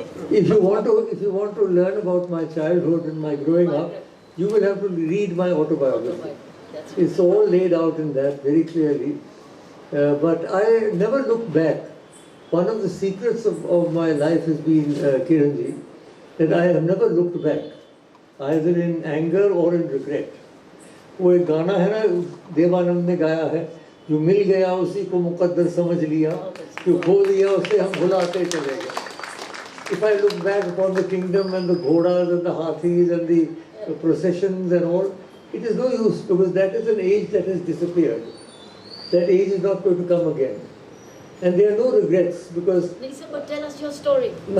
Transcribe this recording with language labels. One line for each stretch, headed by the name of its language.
English: If you want to learn about my childhood and my growing up, you will have to read my autobiography. It's all laid out in that very clearly. But I never look back. One of the secrets of my life has been, Kiranji, that I have never looked back, either in anger or in regret.
Hindi: वो एक गाना है ना देवानंद ने गाया है, जो मिल गया उसी को मुकद्दर समझ लिया, जो खो दिया उसे हम भुलाते चले गए.
English: If I look back upon the kingdom and the ghodas and the hathis and the processions and all, it is no use, because that is an age that has disappeared. That age is not going to come again. And there are no regrets, because Lisa, but tell us your story.